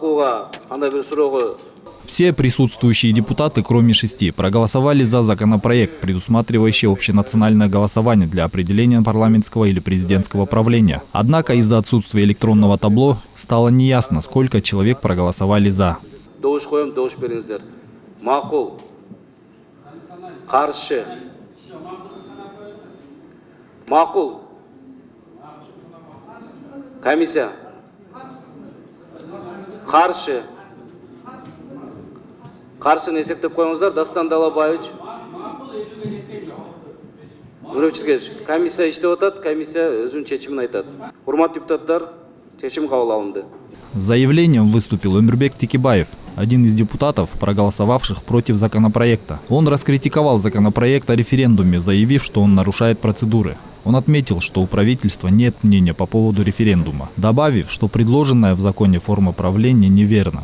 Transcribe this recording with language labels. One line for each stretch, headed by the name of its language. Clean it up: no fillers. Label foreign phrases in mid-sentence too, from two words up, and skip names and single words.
Russian: Все присутствующие депутаты, кроме 6, проголосовали за законопроект, предусматривающий общенациональное голосование для определения парламентского или президентского правления. Однако из-за отсутствия электронного табло стало неясно, сколько человек проголосовали за.
Kyrgyz: Каршы. Макул. Комиссия. Каршы.
Kazakh: Каршыны есептеп қойыңыздар.
Kyrgyz: Дастан Далабаевич. Комиссия иштеп атат, комиссия өзүнүн чечимин айтат. Урматтуу депутаттар, чечим кабыл алынды.
Russian: С заявлением выступил Өмүрбек Текебаев, один из депутатов, проголосовавших против законопроекта. Он раскритиковал законопроект о референдуме, заявив, что он нарушает процедуры. Он отметил, что у правительства нет мнения по поводу референдума, добавив, что предложенная в законе форма правления неверна.